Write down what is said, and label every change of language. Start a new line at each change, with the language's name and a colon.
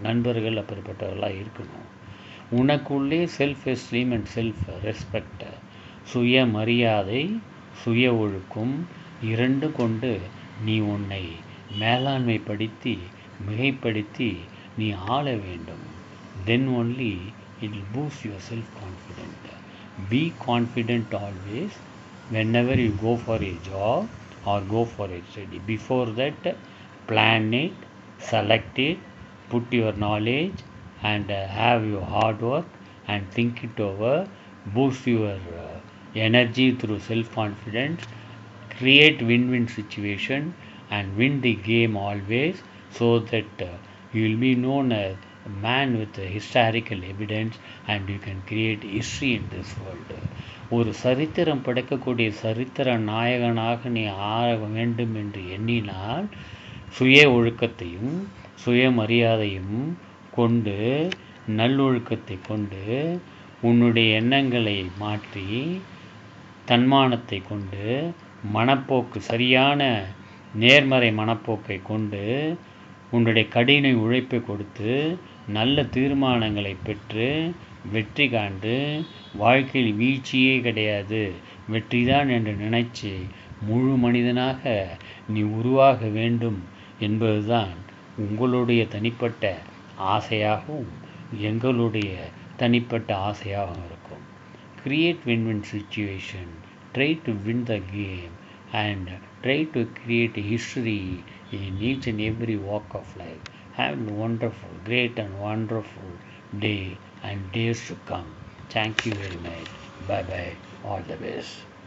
Tamil: நண்பர்கள் அப்படிப்பட்டவர்களாக இருக்கணும். உனக்குள்ளே
English: self esteem and self respect,
Tamil: சுயமரியாதை சுய ஒழுக்கம் இரண்டு கொண்டு நீ உன்னை மேலாண்மைப்படுத்தி மிகைப்படுத்தி நீ ஆள வேண்டும்.
English: Then only it will boost your self-confidence. Be confident always whenever you go for a job or go for a study. Before that, plan it, select it, put your knowledge and have your hard work and think it over. Boost your energy through self-confidence. Create win-win situation and win the game always, so that you will be known as a man with historical evidence and you can create history in this world.
Tamil: ஒரு சரித்திரம் படைக்கக்கூடிய சரித்திர நாயகனாக நீ ஆக வேண்டும் என்று எண்ணினால் சுய ஒழுக்கத்தையும் சுயமரியாதையும் கொண்டு நல்லொழுக்கத்தை கொண்டு உன்னுடைய எண்ணங்களை மாற்றி தன்மானத்தை கொண்டு மனப்போக்கு சரியான நேர்மறை மனப்போக்கை கொண்டு உன்னுடைய கடின உழைப்பை கொடுத்து நல்ல தீர்மானங்களை பெற்று வெற்றி காண்டு வாழ்க்கையில் வீழ்ச்சியே கிடையாது வெற்றிதான் என்று நினைச்சு முழு மனிதனாக நீ உருவாக வேண்டும் என்பதுதான் உங்களுடைய தனிப்பட்ட ஆசையாகவும் எங்களுடைய தனிப்பட்ட ஆசையாகவும் இருக்கும்.
English: Create win-win situation, try to win the game and try to create history in each and every walk of life. Have a wonderful, great and wonderful day and days to come. Thank you very much. Bye bye. All the best.